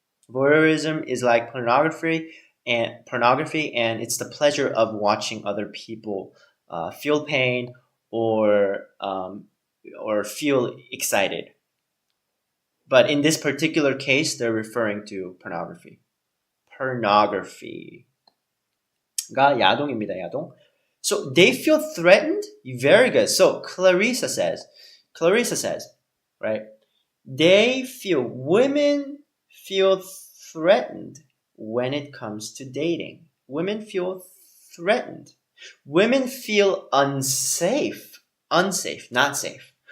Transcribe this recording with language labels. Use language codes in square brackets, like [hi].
[en] Voyeurism is like pornography, and it's the pleasure of watching other people feel pain or feel excited. But in this particular case, they're referring to pornography. [ko] pornography가 야동입니다, 야동. [en] So they feel threatened? Very good. So Clarissa says, right? Women feel threatened when it comes to dating. Women feel threatened. Women feel unsafe, not safe.